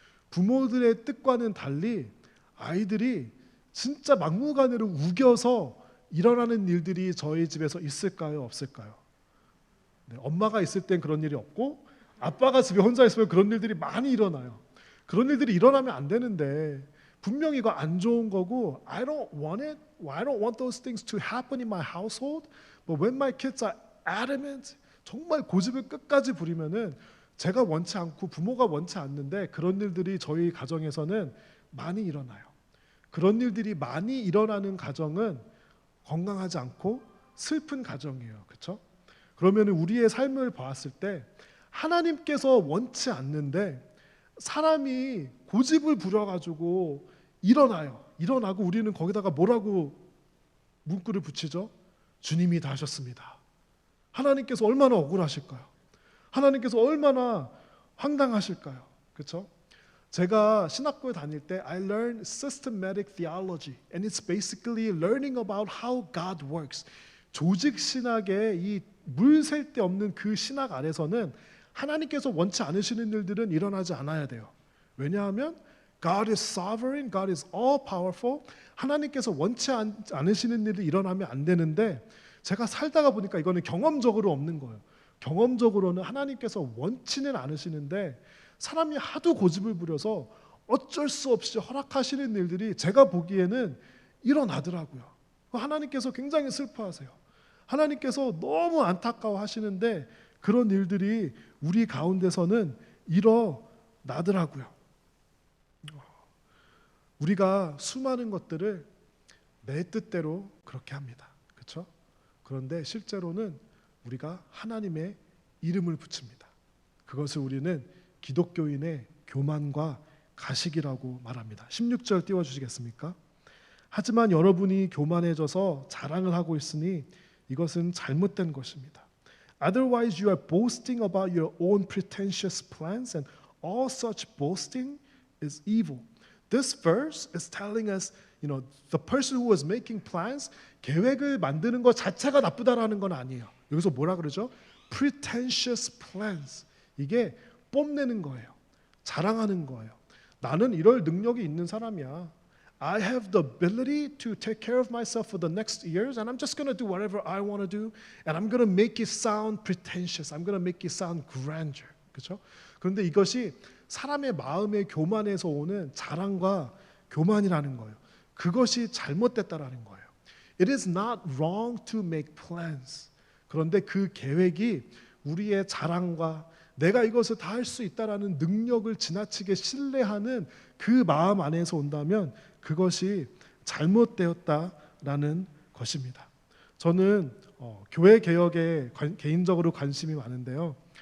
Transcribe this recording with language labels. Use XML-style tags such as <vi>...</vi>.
<ko>부모들의 뜻과는 달리 아이들이 진짜 막무가내로 우겨서 일어나는 일들이 저희 집에서 있을까요? 없을까요? 네, 엄마가 있을 땐 그런 일이 없고 아빠가 집에 혼자 있으면 그런 일들이 많이 일어나요. 그런 일들이 일어나면 안 되는데 분명히 이거 안 좋은 거고</ko> <en>I don't want it. I don't want those things to happen in my household. But when my kids are adamant,</en> <ko>정말 고집을 끝까지 부리면은 제가 원치 않고 부모가 원치 않는데 그런 일들이 저희 가정에서는 많이 일어나요. 그런 일들이 많이 일어나는 가정은 건강하지 않고 슬픈 가정이에요. 그렇죠? 그러면 우리의 삶을 봤을 때 하나님께서 원치 않는데 사람이 고집을 부려가지고 일어나요. 일어나고 우리는 거기다가 뭐라고 문구를 붙이죠? 주님이 다 하셨습니다. 하나님께서 얼마나 억울하실까요? 하나님께서 얼마나 황당하실까요? 그렇죠? 제가 신학교에 다닐 때</ko> <en>I learned systematic theology and it's basically learning about how God works.</en> <ko>조직 신학의 이 물 셀 데 없는 그 신학 안에서는 하나님께서 원치 않으시는 일들은 일어나지 않아야 돼요. 왜냐하면</ko> <en>God is sovereign, God is all powerful.</en> <ko>하나님께서 원치 않으시는 일이 일어나면 안 되는데 제가 살다가 보니까 이거는 경험적으로 없는 거예요. 경험적으로는 하나님께서 원치는 않으시는데 사람이 하도 고집을 부려서 어쩔 수 없이 허락하시는 일들이 제가 보기에는 일어나더라고요. 하나님께서 굉장히 슬퍼하세요. 하나님께서 너무 안타까워하시는데 그런 일들이 우리 가운데서는 일어나더라고요. 우리가 수많은 것들을 내 뜻대로 그렇게 합니다. 그렇죠? 그런데 실제로는 우리가 하나님의 이름을 붙입니다. 그것을 우리는 기독교인의 교만과 가식이라고 말합니다. 16절 띄워주시겠습니까? 하지만 여러분이 교만해져서 자랑을 하고 있으니 이것은 잘못된 것입니다.</ko> <en>Otherwise you are boasting about your own pretentious plans and all such boasting is evil. This verse is telling us, the person who was making plans,</en> <ko>계획을 만드는 것 자체가 나쁘다라는 건 아니에요. 여기서 뭐라 그러죠?</ko> <en>Pretentious plans.</en> <ko>이게 뽐내는 거예요. 자랑하는 거예요. 나는 이럴 능력이 있는 사람이야.</ko> <en>I have the ability to take care of myself for the next years and I'm just going to do whatever I want to do and I'm going to make it sound pretentious. I'm going to make it sound grandeur.</en> <ko>그렇죠? 그런데 이것이 사람의 마음의 교만에서 오는 자랑과 교만이라는 거예요. 그것이 잘못됐다라는 거예요.</ko> <en>It is not wrong to make plans.</en> <ko>그런데 그 계획이 우리의 자랑과 내가 이것을 다 할 수 있다라는 능력을 지나치게 신뢰하는 그 마음 안에서 온다면 그것이 잘못되었다라는 것입니다. 저는 교회 개혁에 개인적으로 관심이 많은데요.</ko>